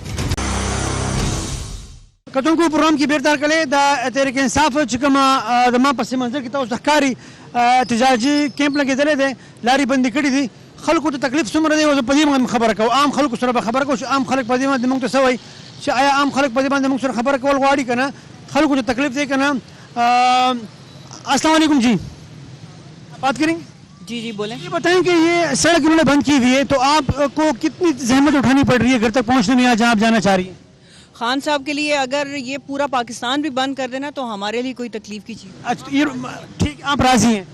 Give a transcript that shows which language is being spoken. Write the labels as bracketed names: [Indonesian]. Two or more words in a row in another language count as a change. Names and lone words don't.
[Pashto] کتونکو پروګرام کې بیرته راغلی د تحریک انصاف چې کومه د ما پس منظر کې تاسو ښکاري احتجاجي کیمپ لګېدلی دی لارې بندې کړي دي خلکو ته تکلیف څومره دی او زه په دې باندې خبره کوم عام خلکو سره به خبره کوم چې عام خلک په دې باندې موږ ته څه وایي چې آیا عام خلک په دې باندې موږ سره خبره کول غواړي که نه خلکو ته تکلیف دی که نه [Arabic] السلام علیکم [Urdu] جی بات کریں گے جی جی بولیں. یہ بتائیں کہ یہ سڑک انہوں نے بند کی ہوئی ہے تو آپ کو کتنی زحمت اٹھانی پڑ رہی ہے گھر تک پہنچنے میں یا جہاں آپ جانا چاہ رہی ہیں؟ خان صاحب کے لیے اگر یہ پورا پاکستان بھی بند کر دینا تو ہمارے لیے کوئی تکلیف کی چیز. اچھا یہ ٹھیک آپ راضی ہیں.